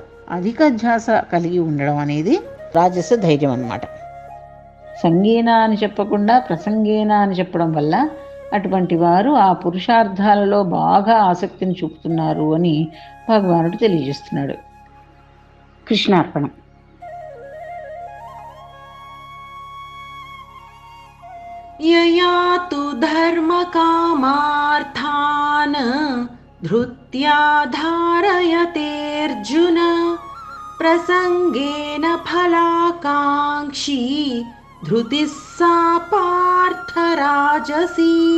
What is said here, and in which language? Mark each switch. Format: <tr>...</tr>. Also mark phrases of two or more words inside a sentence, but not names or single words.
<te>అధిక ధ్యాస కలిగి ఉండడం అనేది రాజస ధైర్యం అన్నమాట. సంగీన అని చెప్పకుండా ప్రసంగేన అని చెప్పడం వల్ల అటువంటి వారు ఆ పురుషార్థాలలో బాగా ఆసక్తిని చూపుతున్నారు అని భగవానుడు తెలియజేస్తున్నాడు. కృష్ణార్పణం.</te> <sa>यया तु धर्मकामार्थान् धृत्या धारयतेऽर्जुन प्रसङ्गेन फलाकाङ्क्षी धृतिः सा पार्थराजसी।</sa>